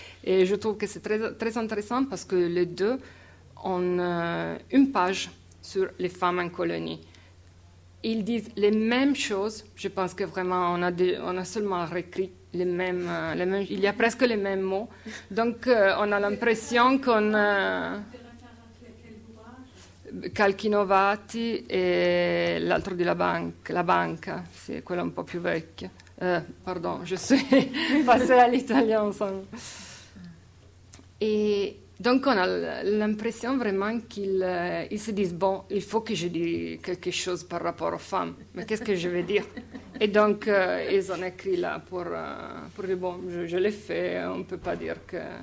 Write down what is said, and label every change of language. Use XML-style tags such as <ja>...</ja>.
<fr>Et je trouve que c'est très, très intéressant parce que les deux ont une page sur les femmes en colonie. Ils disent les mêmes choses. Je pense que vraiment, on a seulement réécrit les mêmes, il y a presque les mêmes mots. Donc, on a l'impression qu'on...</fr> <it>Calchinovati e l'altro di la banca, sì, quella un po' più vecchia.</it> <fr>Pardon, je suis passée à l'italien. E donc on a l'impression vraiment qu'ils se disent, bon, il faut que je dise quelque chose par rapport aux femmes, mais qu'est-ce que je vais dire? Et donc ils ont écrit là pour dire, bon, je l'ai fait, on ne peut pas dire que...</fr>